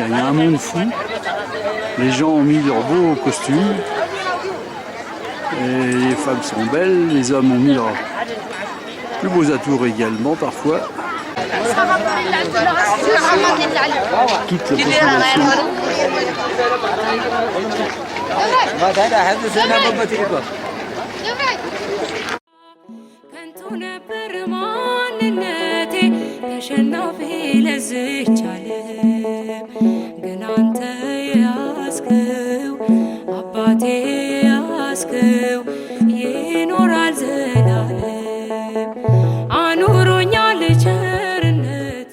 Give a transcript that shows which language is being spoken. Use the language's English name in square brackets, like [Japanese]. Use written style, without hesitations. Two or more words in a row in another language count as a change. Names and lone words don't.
[French] Il y a un monde fou. Les gens ont mis leurs beaux costumes. Et les femmes sont belles. Les hommes ont mis leurs plus beaux atours également parfois. Toute la population. [Amharic] ተሸናፊ ለዝች ዓለም ግን አንተ ያስከው አባቴ ያስከው ይኖራል ዘላለም አኑሮኛል ቸርነት።